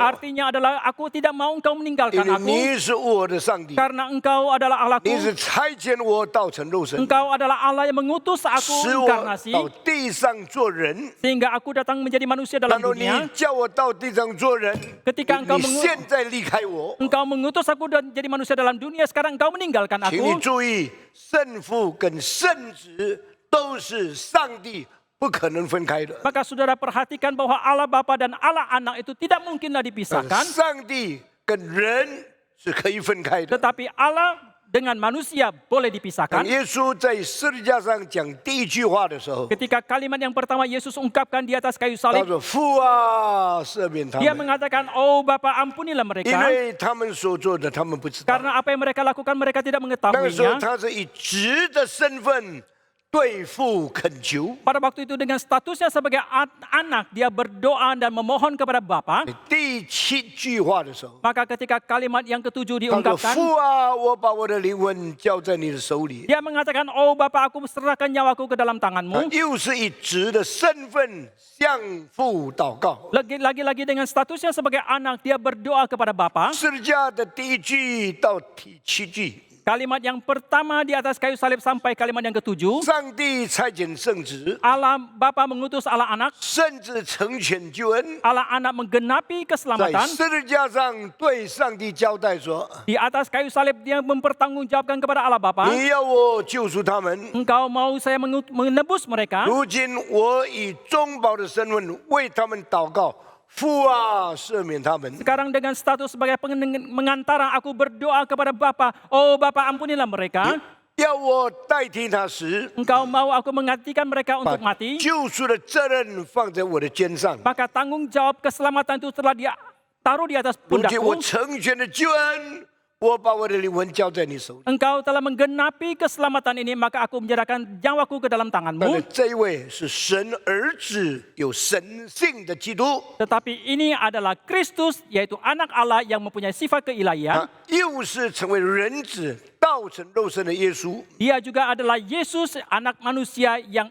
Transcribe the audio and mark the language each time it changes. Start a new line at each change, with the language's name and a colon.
Indonesian: Artinya adalah aku tidak mau engkau
Chinese: 因
Indonesian: meninggalkan
Chinese: 为
Indonesian: aku.
Chinese: 你是我的上帝，
Indonesian: Karena engkau adalah
Chinese: 你
Indonesian: Allahku.
Chinese: 是差遣我道成肉身，
Indonesian: Engkau adalah Allah yang mengutus aku
Chinese: 使我
Indonesian: inkarnasi.
Chinese: 到地上做人。
Indonesian: Sehingga aku datang menjadi manusia
Chinese: 难
Indonesian: dalam
Chinese: 道你
Indonesian: dunia.
Chinese: 叫我到地上做人？
Indonesian: Ketika engkau
Chinese: 你现在离开我，
Indonesian: Engkau mengutus aku dan jadi manusia dalam dunia, sekarang engkau meninggalkan
Chinese: 请你
Indonesian: aku.
Chinese: 注意，圣父跟圣子都是上帝，不可能分开的。
Indonesian: Maka saudara perhatikan bahwa Allah Bapa dan Allah Anak itu tidak mungkinlah
Chinese: 但
Indonesian: dipisahkan.
Chinese: 上帝跟人是可以分开的。
Indonesian: Tetapi Allah dengan manusia boleh
Chinese: 当
Indonesian: dipisahkan.
Chinese: 耶稣在十字架上讲第一句话的时候，
Indonesian: Ketika kalimat yang pertama Yesus ungkapkan di atas kayu
Chinese: 他
Indonesian: salib,
Chinese: 说：“父啊，赦免他
Indonesian: dia
Chinese: 们，
Indonesian: mengatakan, oh Bapa ampunilah mereka.
Chinese: 为他们所做的，他们不知道。”
Indonesian: Karena apa yang mereka lakukan mereka tidak
Chinese: 那个时候，
Indonesian: mengetahuinya.
Chinese: 他是以子的身份对父恳求。
Indonesian: Pada waktu itu dengan statusnya sebagai anak, dia berdoa dan memohon kepada Bapa.
Chinese: 第7句话的时候，
Indonesian: Maka ketika kalimat yang ketujuh
Chinese: 他说：“
Indonesian: diungkapkan,
Chinese: 父啊，我把我的灵魂交在你的手里。
Indonesian: dia mengatakan, oh Bapa, aku serahkan nyawaku ke dalam ”
Chinese: 他
Indonesian: tanganmu.
Chinese: 又是以子的身份向父祷告。
Indonesian: Lagi-lagi dengan statusnya sebagai anak, dia berdoa kepada Bapa.
Chinese: 十字架的第1句到第7句，
Indonesian: Kalimat yang pertama di atas kayu salib sampai kalimat yang ketujuh.
Chinese: 上帝差遣圣子，
Indonesian: Allah Bapa mengutus Allah Anak.
Chinese: 圣子成全救恩，
Indonesian: Allah Anak menggenapi
Chinese: 在
Indonesian: keselamatan.
Chinese: 十字架上对上帝交代说
Indonesian: Di atas kayu salib dia mempertanggungjawabkan kepada Allah：“ Bapa,
Chinese: 你要我救赎他们。
Indonesian: Engkau mau saya menebus mereka.
Chinese: 如今我以中保的身份为他们祷告，父啊，赦免他们。
Indonesian: Sekarang dengan status sebagai mengantara, aku berdoa kepada Bapa. Oh Bapa, ampunilah mereka.
Chinese: 要我代替他时，
Indonesian: Engkau mau aku menggantikan mereka
Chinese: 把
Indonesian: untuk mati.
Chinese: 救赎的责任放在我的肩上。
Indonesian: Maka tanggung jawab keselamatan itu telah dia taruh di atas
Chinese: 如今我
Indonesian: pundakku.
Chinese: 成全的救恩，我把我的灵魂交在你手里。
Indonesian: Engkau telah menggenapi keselamatan ini, maka aku menyerahkan nyawaku ke dalam
Chinese: 但是
Indonesian: tanganmu.
Chinese: 这一位是神儿子，有神性的基督，
Indonesian: Tetapi ini adalah Kristus, yaitu anak Allah yang mempunyai sifat
Chinese: 他
Indonesian: keilahian.
Chinese: 又是成为人子，道成肉身的耶稣。
Indonesian: Dia juga adalah Yesus, anak manusia yang